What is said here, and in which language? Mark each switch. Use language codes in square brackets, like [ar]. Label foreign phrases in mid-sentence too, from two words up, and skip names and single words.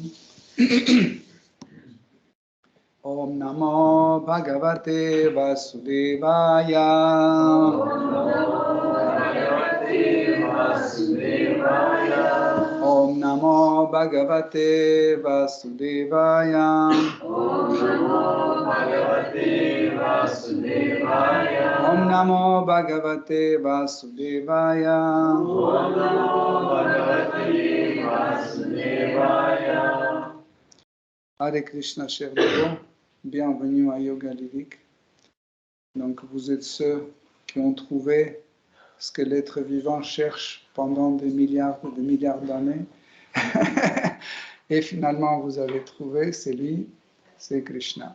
[sa] Om Namo Bhagavate Vasudevaya Om Namo Bhagavate Vasudevaya Om Namo Bhagavate Vasudevaya Hare Krishna, [fr] cher Devo, bienvenue à Yoga Lyrique. Donc, vous êtes ceux qui ont trouvé ce que l'être vivant cherche pendant des milliards et des milliards d'années. Et finalement, vous avez trouvé, c'est lui, c'est Krishna.